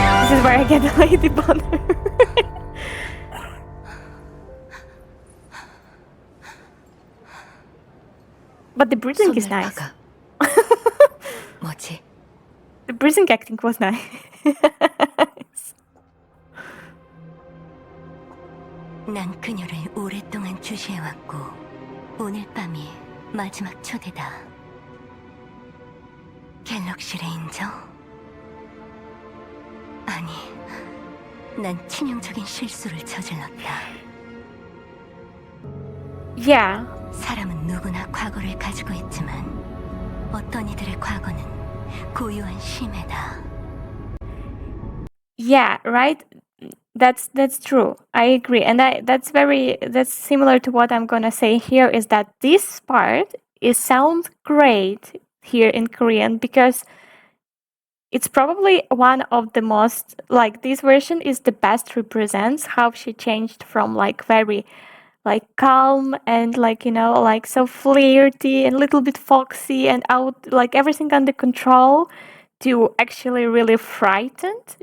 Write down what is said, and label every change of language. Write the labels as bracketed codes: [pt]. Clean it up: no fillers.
[en] This is where I get the lady boner. But the breathing is nice. [ko] 뭐지? [en] The breathing acting was nice. [ko] 난 그녀를 오랫동안 주시해왔고 오늘 밤이 마지막 초대다. 갤럭시 레인저? 아니, 난 치명적인 실수를 저질렀다. [en] Yeah. [ko] 사람은 누구나 과거를 가지고 있지만 어떤 이들의 과거는 고유한 심해다. [en] Yeah, right? That's true. I agree. And that's similar to what I'm gonna say here is that this part sounds great here in Korean because it's probably one of the most, like, this version is the best represents how she changed from like very like calm and like, you know, like so flirty and a little bit foxy and out, like everything under control, to actually really frightened.